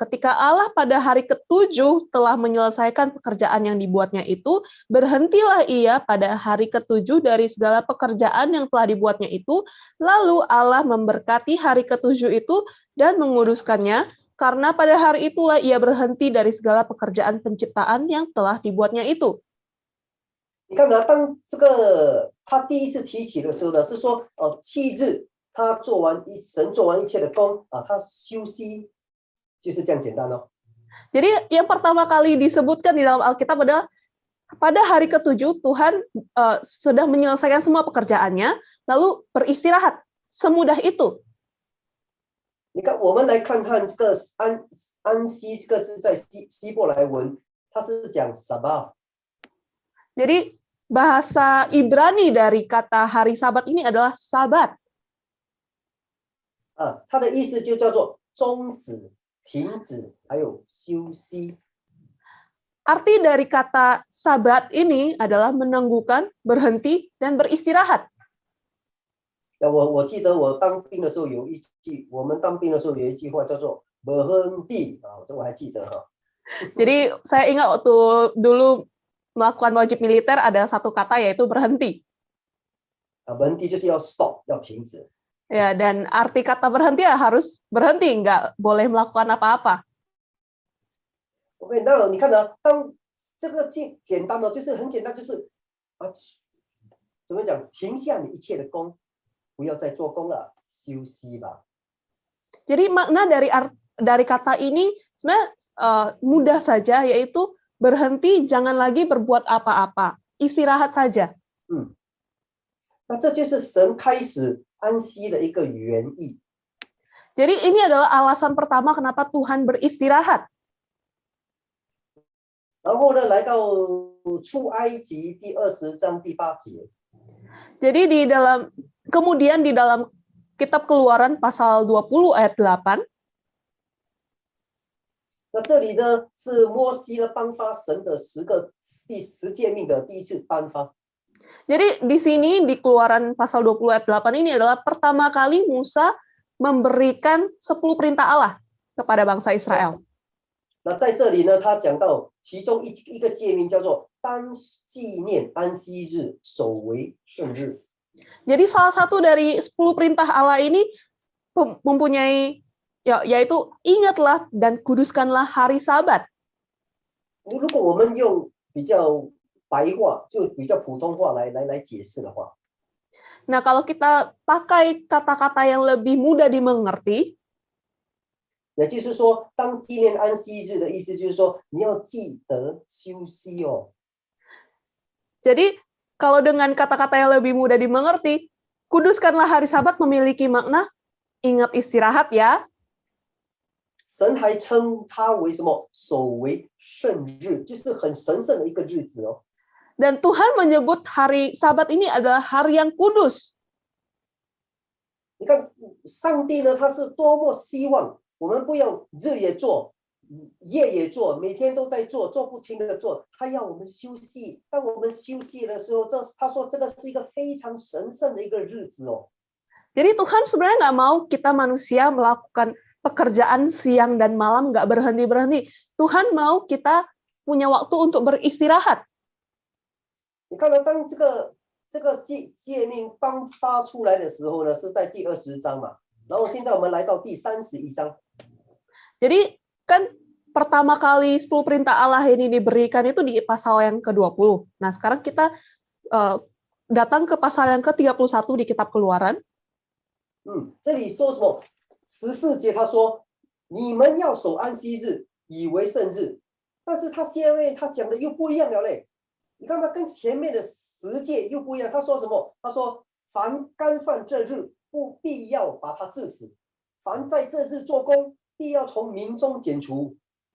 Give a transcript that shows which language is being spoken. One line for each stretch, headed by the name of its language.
Indonesian: Ketika Allah pada hari ke-7 telah menyelesaikan pekerjaan yang dibuatnya itu, berhentilah ia pada hari ke-7 dari segala pekerjaan yang telah dibuatnya itu, lalu Allah memberkati hari ke-7 itu dan menguduskannya, karena pada hari itulah ia berhenti dari segala pekerjaan penciptaan yang telah dibuatnya itu.
Chinese: 你看呢，当这个他第一次提起的时候呢，是说7日他神做完一切的工他休息，就是这样简单哦。
Indonesian: Jadi yang pertama kali disebutkan di dalam Alkitab adalah pada hari ke-7 Tuhan sudah menyelesaikan semua pekerjaannya, lalu beristirahat. Semudah itu.
Chinese: 你看，我们来看看这个安息这个字在希伯来文，它是讲 sabah。
Indonesian: Jadi bahasa Ibrani dari kata hari Sabat ini adalah Sabat.
Chinese: 它的意思就叫做终止、停止，还有休息。
Indonesian: Arti dari kata Sabat ini adalah menangguhkan, berhenti, dan beristirahat.
Chinese: 我记得我当兵的时候我们当兵的时候有一句话叫做 berhenti 这我还记得哈。
Indonesian: Jadi saya ingat waktu dulu melakukan wajib militer ada satu kata yaitu berhenti.
Chinese: berhenti 就是要 stop 要停止。
Indonesian: Ya, dan arti kata berhenti ya harus berhenti, nggak boleh melakukan apa-apa.
Chinese: OK， 那你看呢？当这个简单呢，就是很简单，就是怎么讲？停下你一切的工，不要再做工了，休息吧。
Indonesian: Jadi makna dari kata ini sebenarnya mudah saja, yaitu berhenti, jangan lagi berbuat apa-apa, istirahat saja.
Chinese: 那这就是神开始安息的一个原意。
Indonesian: Jadi ini adalah alasan pertama kenapa Tuhan beristirahat.
Chinese: 然后呢，来到出埃及第20章第8节。
Indonesian: Jadi kemudian di dalam Kitab Keluaran pasal 20 ayat 8.
Chinese: 那这里呢是摩西呢颁发神的第十诫命的第一次颁发。
Indonesian: Jadi di sini di Keluaran pasal 20 ayat 8 ini adalah pertama kali Musa memberikan 10 perintah Allah kepada bangsa Israel.
Chinese: 那在这里呢，他讲到其中一个诫命叫做当纪念安息日，守为圣日。
Indonesian: Jadi salah satu dari 10 perintah Allah ini mempunyai yaitu ingatlah dan kuduskanlah hari Sabat.
Chinese: 如果我们用比较白话，就比较普通话来解释的话，
Indonesian: Nah, kalau kita pakai kata-kata yang lebih mudah dimengerti,
Chinese: 也就是说，当纪念安息日的意思就是说，你要记得休息哦。
Indonesian: jadi kalau dengan kata-kata yang lebih mudah dimengerti, kuduskanlah hari Sabat memiliki makna ingat istirahat ya.
Chinese: 神还称它为什么？守为圣日，就是很神圣的一个日子哦。
Indonesian: Dan Tuhan menyebut hari Sabat ini adalah hari yang kudus.
Chinese: 你看，上帝呢，他是多么希望我们不要日也做，夜也做，每天都在做，做不停的做。他要我们休息。当我们休息的时候，他说这个是一个非常神圣的一个日子哦。
Indonesian: Jadi Tuhan sebenarnya nggak mau kita manusia melakukan pekerjaan siang dan malam nggak berhenti-berhenti. Tuhan mau kita punya waktu untuk beristirahat.
Chinese: 你看到当这个诫命颁发出来的时候呢，是在第20章嘛。然后现在我们来到第31章。
Indonesian: Jadi kan pertama kali 10 perintah Allah ini diberikan itu di pasal yang ke-20. Nah, sekarang kita datang ke pasal yang ke-31 di kitab Keluaran.
Chinese: 这里说什么？14节他说：“你们要守安息日，以为圣日。” 但是他现在他讲的又不一样了嘞。你看他跟前面的10诫又不一样。他说什么？他说：“凡干犯这日，不必要把他治死；凡在这日做工，必要从民中剪除。”